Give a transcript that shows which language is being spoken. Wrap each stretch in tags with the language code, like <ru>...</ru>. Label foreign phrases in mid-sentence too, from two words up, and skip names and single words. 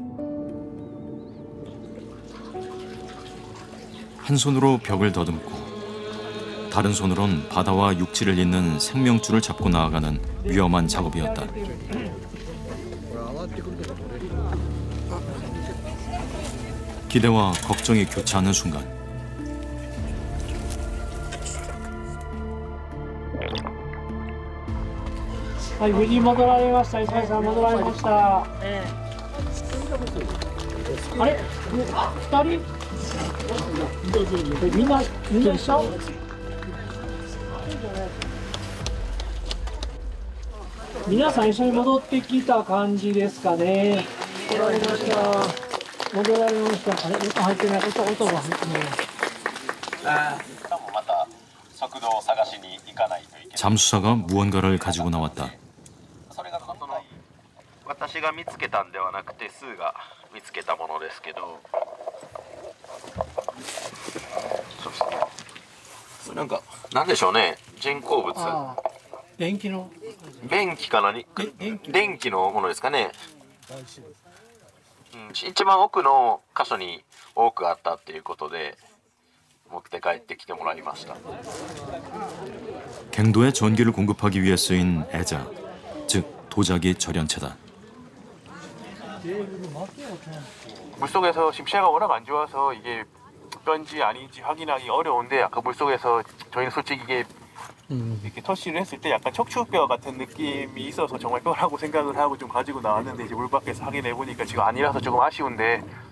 <ko>한 손으로 벽을 더듬고 다른 손으론 바다와 육지를 잇는 생명줄을 잡고 나아가는 위험한 작업이었다. 기대와 걱정이 교차하는 순간</ko> <ja>はい無事戻られました。磯貝さん戻られました。あれ2人みんな一緒皆さん一緒に戻ってきた感じですかね。戻られました。戻られました。あれ、音入ってない。音が入ってない。</ja> <ko>잠수사가 무언가를 가지고 나왔다.</ko> <ja>私が見つけたんではなくてスーが見つけたものですけど、そうですね。なんかなんでしょうね。人工物。電気の。電気か何？電気のものですかね。一番奥の箇所に多くあったっていうことで持って帰ってきてもらいました。</ja> <ko>갱도에 전기를 공급하기 위해 쓰인 애자, 즉 도자기 절연체다. 물속에서 지금 시야가 워낙 안 좋아서 이게 뼈인지 아닌지 확인하기 어려운데 아까 물속에서 저희는 솔직히 이게 이렇게 터치를 했을 때 약간 척추뼈 같은 느낌이 있어서 정말 뼈라고 생각을 하고 좀 가지고 나왔는데 이제 물 밖에서 확인해 보니까 지금 아니라서 조금 아쉬운데.</ko>